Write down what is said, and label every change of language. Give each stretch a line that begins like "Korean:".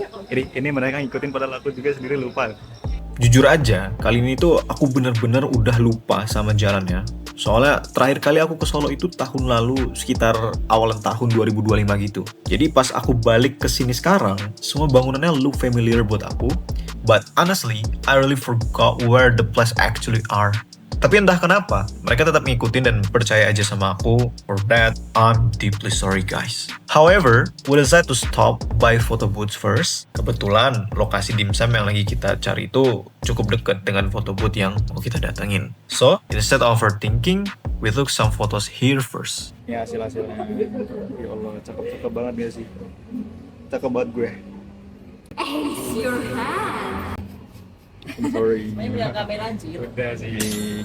Indonesian: Ini mereka ngikutin padahal aku juga sendiri lupa. Jujur aja, kali ini tuh aku bener-bener udah lupa sama jalannya. Soalnya terakhir kali aku ke Solo itu tahun lalu sekitar awalan tahun 2025 gitu. Jadi pas aku balik ke sini sekarang, semua bangunannya
English: look familiar
Indonesian: buat aku.
English: But honestly, I really forgot where the place actually are.
Indonesian: Tapi entah kenapa, mereka tetap ngikutin dan percaya aja sama aku.
English: For that, I'm deeply sorry guys. However, we decided to stop by photo booth first.
Indonesian: Kebetulan, lokasi dimsum yang lagi kita cari itu cukup dekat dengan photo booth yang mau kita datengin.
English: So, instead of overthinking, we took some photos here first.
Indonesian: Ya hasil-hasilnya. Ya Allah, cakep-cakep banget gak sih? Cakep banget gue.
English: It's your hand. I'm sorry.
Indonesian: Udah sih.